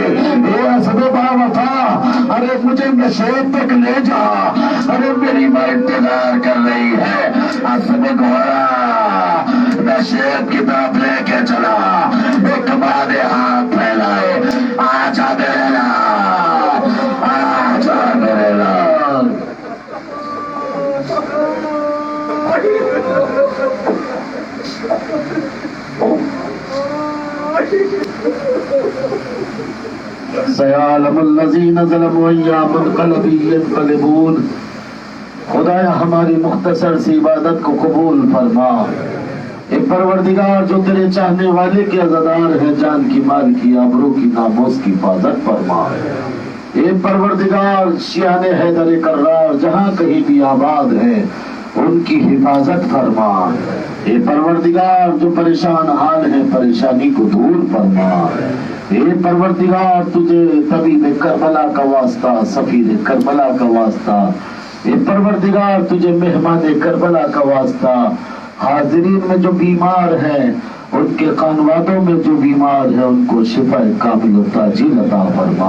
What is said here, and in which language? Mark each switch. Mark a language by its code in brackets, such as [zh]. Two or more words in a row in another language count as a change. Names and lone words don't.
[ur] یہ اسد بابا تھا، ارے مجھے نشیب تک لے جا، ارے میری ماں انتظار کر رہی ہے. اسد گھوڑا نشیب کی طرف لے کے چلا، ایک بارے ہاتھ پھیلائے، آجا میرے لال، آجا میرے لال. [ar] سيعلم الذين ظلموا أي منقلب ينقلبون. [ur] خدایا ہماری مختصر سی عبادت کو قبول فرما. اے پروردگار جو تیرے چاہنے والے کے عزادار ہے، جان کی مال کی آبرو کی ناموس کی حفاظت فرما. اے پروردگار شیعیانِ حیدر کرار جہاں کہیں بھی آباد ہے ان کی حفاظت فرما. اے پروردگار جو پریشان حال ہے پریشانی کو دور فرما. اے پروردگار تجھے طبیب کربلا کا واسطہ، سفیر کربلا کا واسطہ، اے پروردگار تجھے مہمان کربلا کا واسطہ، حاضرین میں جو بیمار ہیں ان کے خانوادوں میں جو بیمار ہیں ان کو شفا کامل و تاجیل عطا فرما.